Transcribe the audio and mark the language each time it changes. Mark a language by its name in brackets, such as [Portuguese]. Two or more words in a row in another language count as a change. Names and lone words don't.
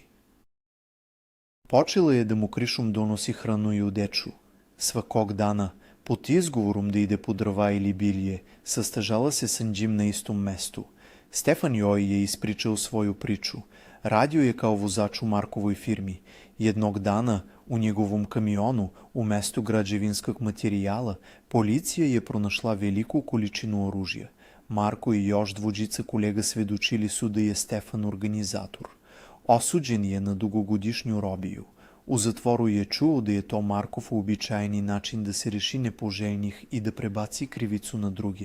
[Serbian] Počela je da mu krišom donosi hranu i odeču. Svakog dana, pod izgovorom da ide po drva ili bilje, sastažala se sa njim na istom mestu. Stefan joj je ispričao svoju priču. Radio je kao vozač u Markovoj firmi. Jednog dana У неговом камиону, уместо граđevinskog materijala, policija je pronašla veliku količinu oružja. Marko i još dvojica kolega svedočili su da je Stefan organizator. Osuđen je na dugogodišnju robiju. U zatvoru je čuo da je to Markov uobičajeni način da se reši nepoželjnih i da prebaci krivicu na druge.